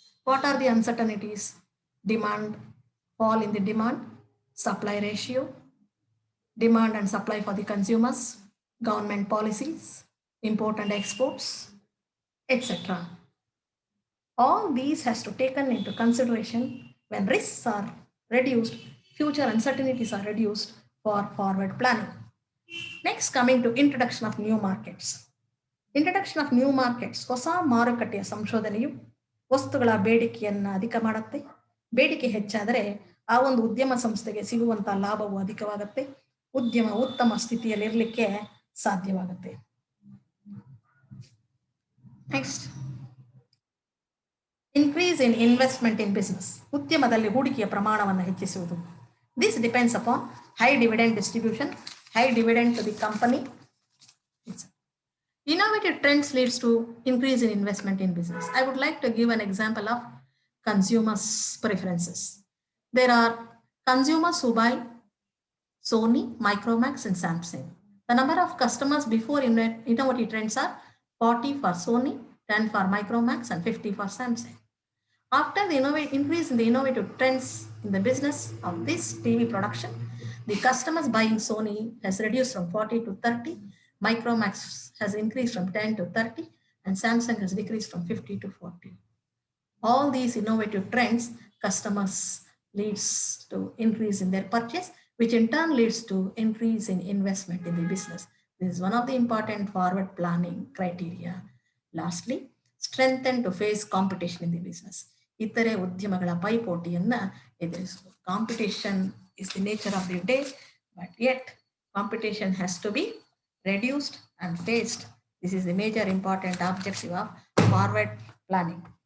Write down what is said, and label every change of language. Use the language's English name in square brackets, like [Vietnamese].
[English] What are the uncertainties? Demand, fall in the demand, supply ratio, demand and supply for the consumers, government policies, import and exports, etc. All these has to taken into consideration when risks are reduced, future uncertainties are reduced for forward planning. Next, coming to introduction of new markets. Introduction of new markets. [Kannada] ಹೊಸ ಮಾರುಕಟ್ಟೆಯ ಸಂಶೋಧನೆಯು ವಸ್ತುಗಳ ಬೇಡಿಕೆಯನ್ನು ಅಧಿಕ ಮಾಡುತ್ತೆ. ಬೇಡಿಕೆ ಹೆಚ್ಚಾದರೆ ಆ ಒಂದು ಉದ್ಯಮ ಸಂಸ್ಥೆಗೆ ಸಿಗುವಂಥ ಲಾಭವು ಅಧಿಕವಾಗುತ್ತೆ. ಉದ್ಯಮ ಉತ್ತಮ ಸ್ಥಿತಿಯಲ್ಲಿರಲಿಕ್ಕೆ ಸಾಧ್ಯವಾಗುತ್ತೆ. [English] Next, increase in investment in business. [Kannada] ಉದ್ಯಮದಲ್ಲಿ ಹೂಡಿಕೆಯ ಪ್ರಮಾಣವನ್ನು ಹೆಚ್ಚಿಸುವುದು. [English] This depends upon high dividend distribution, high dividend to the company. Innovative trends leads to increase in investment in business. I would like to give an example of consumers' preferences. There are consumers who buy Sony, Micromax and Samsung. The number of customers before innovative trends are 40 for Sony, 10 for Micromax and 50 for Samsung. After the increase in the innovative trends in the business of this TV production, the customers buying Sony has reduced from 40 to 30, Micromax has increased from 10 to 30, and Samsung has decreased from 50 to 40. All these innovative trends, customers leads to increase in their purchase, which in turn leads to increase in investment in the business. This is one of the important forward planning criteria. Lastly, strengthen to face competition in the business. [Kannada] ಇತರೆ ಉದ್ಯಮಗಳ ಪೈಪೋಟಿಯನ್ನು ಎದುರಿಸುವುದು. [English] Competition is the nature of the day, but yet competition has to be reduced and faced. This is the major important objective of forward planning.